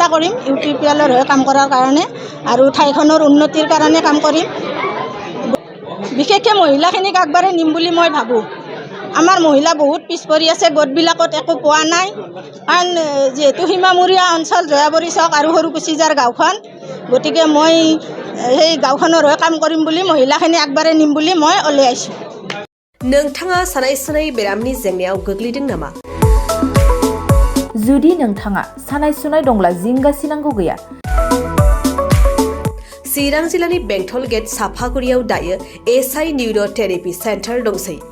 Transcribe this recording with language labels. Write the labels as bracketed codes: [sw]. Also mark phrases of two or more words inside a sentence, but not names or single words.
[as] কৰিম ইউপিপিএলৰ হৈ কাম কৰাৰ কাৰণে আৰু ঠাইখনৰ উন্নতিৰ কাৰণে কাম কৰিম বিশেষকৈ মহিলাখিনিক আগবাঢ়াই নিম বুলি মই ভাবোঁ আমাৰ মহিলা বহুত পিছ পৰি আছে গোটবিলাকত একো পোৱা নাই কাৰণ যিহেতু সীমামূৰীয়া অঞ্চল জয়াবৰী চক আৰু সৰুকুচিজাৰ গাঁওখন গতিকে মই সেই গাঁওখনৰ হৈ কাম কৰিম বুলি মহিলাখিনি আগবাঢ়াই নিম বুলি মই ওলাই আহিছোঁ [brx] नोंथाङा सानाय सुनाय बेरामनि जेंनायाव गोग्लैदों नामा जुदि नोंथाङा सानाय सुनाय दंब्ला जिंगासिनांगौ गैया चिरां जिल्लानि बेंटल गेट साफागुरियाव दायो एसआइ निउर'थेरापि सेन्टार दंसै